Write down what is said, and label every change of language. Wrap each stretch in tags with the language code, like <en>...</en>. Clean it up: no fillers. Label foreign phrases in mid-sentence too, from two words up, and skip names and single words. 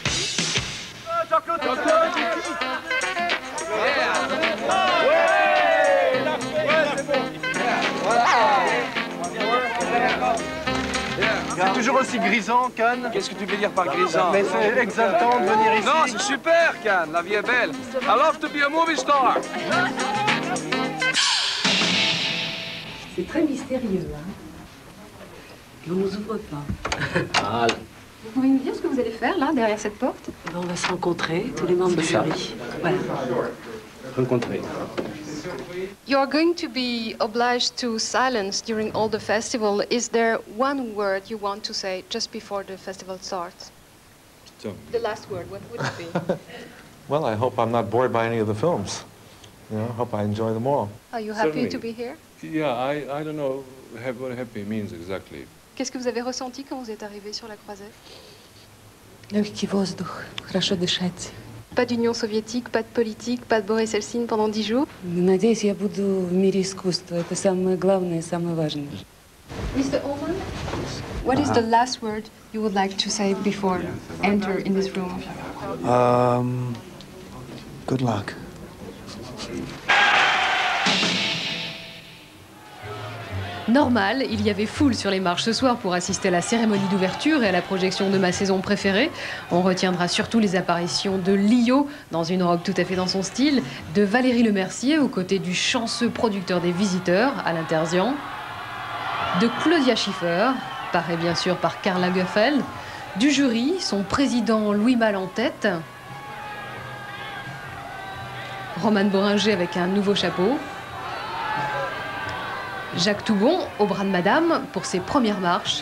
<fr>C'est toujours aussi grisant, Cannes. Qu'est-ce que tu veux dire par grisant? Mais c'est exaltant de venir ici. Non, c'est super, Cannes. La vie est belle.</fr> <en>I love to be a movie star.</en> <fr>C'est très mystérieux, hein. On ne nous ouvre pas. Vous pouvez nous dire ce que vous allez faire, là, derrière cette porte? On va se rencontrer, tous les membres du jury. Voilà. Rencontrer.</fr> <en>You are going to be obliged to silence during all the festival. Is there one word you want to say just before the festival starts? The last word, what would it be? Well, I hope I'm not bored by any of the films. You know, I hope I enjoy them all. Are you happy to be here? Yeah, I don't know what happy means exactly.</en> <fr>Qu'est-ce que vous avez ressenti quand vous êtes arrivé sur la croisette?</fr> <ru>Легкий воздух, хорошо дышать.</ru> <fr>Pas d'Union soviétique, pas de politique, pas de Boris Eltsine pendant 10 jours.</fr> <ru>Надеюсь, я буду в мире искусства. Это самое главное и самое важное.</ru> <en>Mr. Ullman, what is the last word you would like to say before enter in this room? Good luck.</en> <fr>Normal, il y avait foule sur les marches ce soir pour assister à la cérémonie d'ouverture et à la projection de ma saison préférée. On retiendra surtout les apparitions de Lio, dans une robe tout à fait dans son style, de Valérie Lemercier aux côtés du chanceux producteur des Visiteurs, Alain Terzian, de Claudia Schiffer, parée bien sûr par Karl Lagerfeld, du jury, son président Louis Malle en tête, Romane Boringer avec un nouveau chapeau, Jacques Toubon au bras de Madame pour ses premières marches.</fr>